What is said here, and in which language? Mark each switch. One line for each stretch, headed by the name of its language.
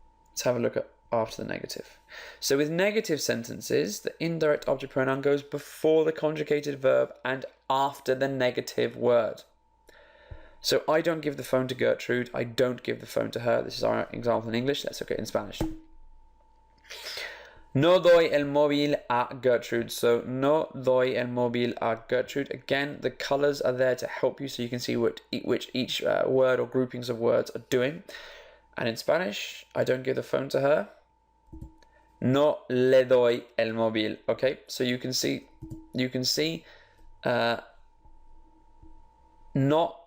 English: Let's have a look at after the negative. So with negative sentences, the indirect object pronoun goes before the conjugated verb and after the negative word. So I don't give the phone to Gertrude. I don't give the phone to her. This is our example in English. Let's look at it in Spanish.
Spanish: No doy el móvil a Gertrude.
English: So
Spanish: no doy el móvil a Gertrude.
English: Again, the colors are there to help you so you can see which each word or groupings of words are doing. And in Spanish, I don't give the phone to her.
Spanish: No le doy el móvil.
English: Okay, so you can see not.